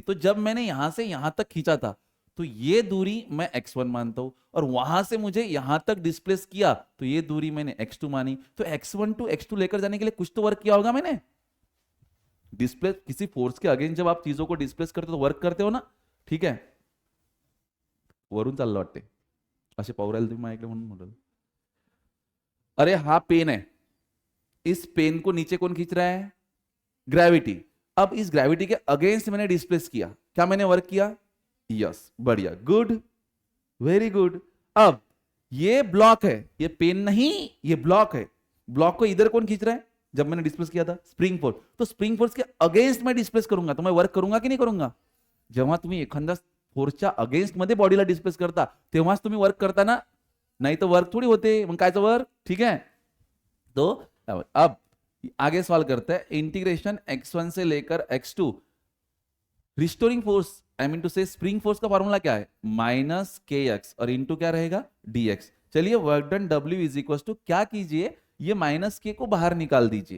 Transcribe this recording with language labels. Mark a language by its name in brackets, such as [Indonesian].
[Hindi] तो जब मैंने यहां से यहां तक खींचा था तो ये दूरी मैं x1 मानता हूं, और वहां से मुझे यहां तक डिस्प्लेस किया तो ये दूरी मैंने x2 मानी। तो x1 टू x2 लेकर जाने के लिए कुछ तो वर्क किया होगा मैंने। डिस्प्लेस किसी फोर्स के अगेंस्ट जब आप चीजों को डिस्प्लेस करते हो तो वर्क करते हो ना, ठीक है। [Marathi] वरून चाललं वाटते, असे पाहू राहिले तुम्ही माझ्याकडे म्हणून म्हटलं। [Hindi] अरे हा पेन है, इस पेन को नीचे कौन खींच रहा है? ग्रेविटी। अब इस ग्रेविटी के अगेंस्ट मैंने डिस्प्लेस किया, क्या मैंने वर्क किया? यस, बढ़िया, गुड, वेरी गुड। अब ये ब्लॉक है, ये पेन नहीं, ये ब्लॉक है। ब्लॉक को इधर कौन खींच रहा है? जब मैंने डिस्प्लेस किया था स्प्रिंग फोर्स। तो स्प्रिंग फोर्स के अगेंस्ट मैं डिस्प्लेस करूंगा तो मैं वर्क करूंगा की नाही करूंगा? [Marathi] जेव्हा तुम्ही एखाद्या फोर्सच्या अगेंस्ट मध्ये बॉडीला डिस्प्लेस करता तेव्हाच तुम्ही वर्क करता ना, नाही तो वर्क थोड़ी होते, मग कायचं वर्क, ठीक है। [Hindi] तो अब आगे सॉल्व करते हैं। इंटीग्रेशन x1 से लेकर x2, restoring force, I mean to से स्प्रिंग फोर्स का फॉर्मूला क्या है? माइनस के एक्स, और इंटू क्या रहेगा? dx। चलिए work done W is equal to, क्या कीजिए, ये माइनस के को बाहर निकाल दीजिए।